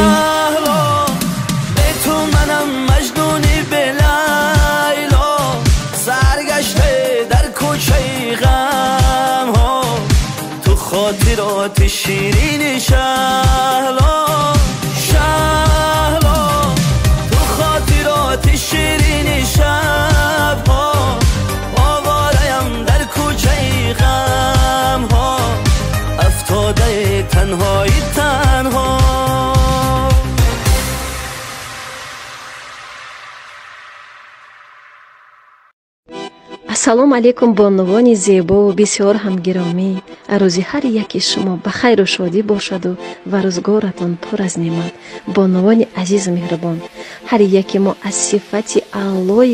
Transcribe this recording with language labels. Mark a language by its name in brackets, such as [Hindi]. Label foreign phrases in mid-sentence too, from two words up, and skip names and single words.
[Persian] به تو منم مجنونی به لیلا سرگشته در کوچه غم ها تو خاطرات شیرین شهلا شهلا تو خاطرات شیرین شب ها آواریم در کوچه غم ها افتاده تنهایی تنها [Tajik] ассалому алайкум бонувони зебову бисёр ҳамгиромӣ рӯзи ҳар яки шумо ба хайру шодӣ бошаду ва рӯзгоратон пур аз неъмат бонувони азизу меҳрубон ҳар яке мо аз сифати аълои